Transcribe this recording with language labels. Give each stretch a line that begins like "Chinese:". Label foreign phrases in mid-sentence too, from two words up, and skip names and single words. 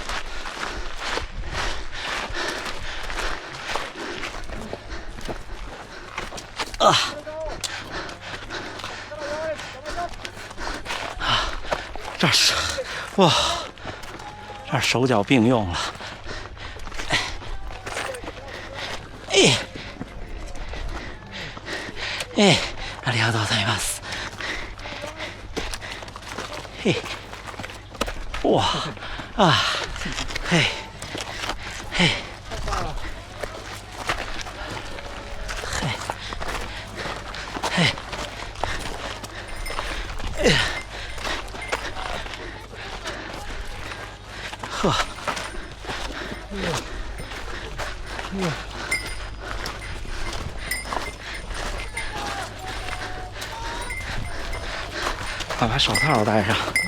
Chinese: 这是哇，这手脚并用了。
Japanese: ありがとうございます。嘿，哇啊，嘿，嘿，嘿，
Chinese: 嘿，呵，把手套戴上。